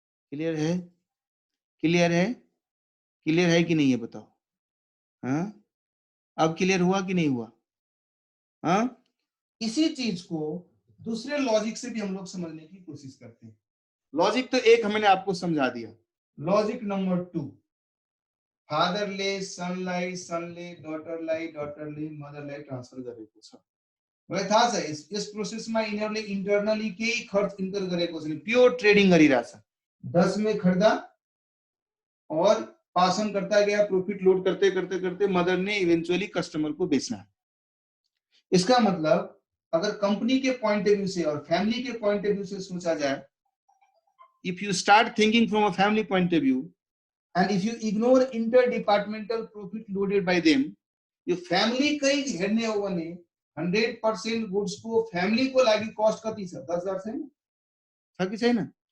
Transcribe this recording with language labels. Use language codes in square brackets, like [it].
[hi] Clear है? Clear है? Clear है कि नहीं है बताओ? हाँ, अब क्लियर हुआ कि नहीं हुआ? हाँ, इसी चीज को दूसरे लॉजिक से भी हम लोग समझने की कोशिश करते हैं। लॉजिक तो एक मैंने आपको समझा दिया। [ne] लॉजिक नंबर 2, फादर ले, सन लाई, सन ले, डॉटर लाई, डॉटर ले, मदर लाई ट्रान्सफर गरेको छ। मलाई थाहा छ यस प्रोसेसमा यिनीहरूले इन्टरनली केही खर्च इन्कर गरेको छैन, प्योर ट्रेडिङ गरिरहेछ। [hi] 10 में खरीदा और पास ऑन करता गया, प्रॉफिट लोड करते करते करते मदर ने इवेंचुअली कस्टमर को बेचना। इसका मतलब अगर कंपनी के पॉइंट ऑफ व्यू से और फैमिली के पॉइंट ऑफ व्यू से सोचा जाए, [en] if you start thinking from a family point of view and if you ignore interdepartmental profit loaded by them, [ne] यो फैमिली कहीं हेर्ने हो भने 100% गुड्स को फैमिली को लागि कॉस्ट कति छ? 10,000 छैन? छ कि छैन?